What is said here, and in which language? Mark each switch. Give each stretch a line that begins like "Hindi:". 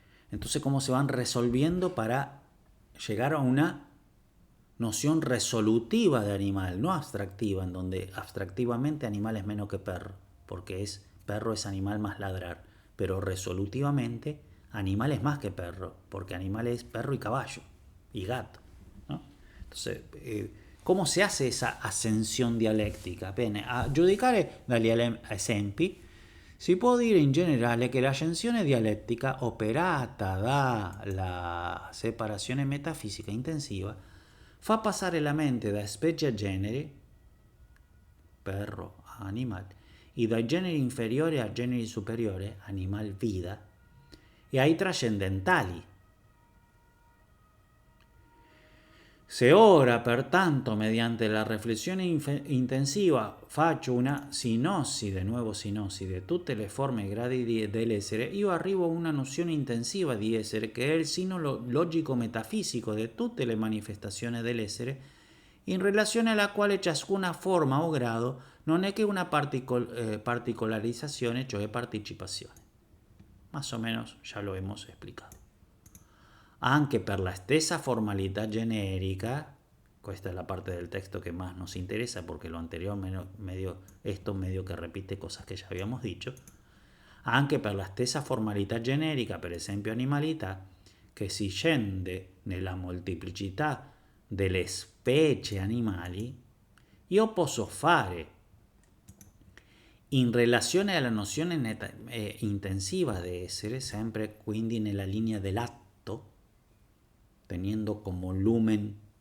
Spanish: Entonces, cómo se van resolviendo para llegar a una noción resolutiva de animal, no abstractiva, en donde abstractivamente animal es menos que perro, porque perro es animal más ladrar, pero resolutivamente animal es más que perro, porque animal es perro y caballo y gato, ¿no? Entonces, ¿cómo se hace esa ascensión dialettica?
Italian: Bene, a giudicare dagli esempi si può dire in generale che l'ascensione dialettica operata dalla separazione metafisica intensiva fa passare la mente da specie a generi,
Spanish: perro a animal, y
Italian: dai generi inferiori a generi superiori, animal vida, e ai trascendentali. Se ora, pertanto, mediante la riflessione intensiva faccio una sinossi,
Spanish: de nuevo
Italian: sinossi, di tutte le forme e gradi dell'essere, io arrivo a una nozione intensiva di essere che è il sino logico metafisico di tutte le manifestazioni dell'essere, in relazione alla quale ciascuna forma o grado non è che una particolarizzazione, cioè partecipazione.
Spanish: Más o menos ya lo hemos explicado.
Italian: Anche per la stessa formalità generica, questa è la parte del
Spanish: texto que más nos interesa porque lo anterior esto medio que repite cosas que ya habíamos dicho,
Italian: anche per la stessa formalità generica, per esempio animalità, che si scende nella molteplicità delle specie animali, io posso fare in relazione alla nozione intensiva di essere, sempre quindi nella linea dell'atto,
Spanish: teniendo como lumen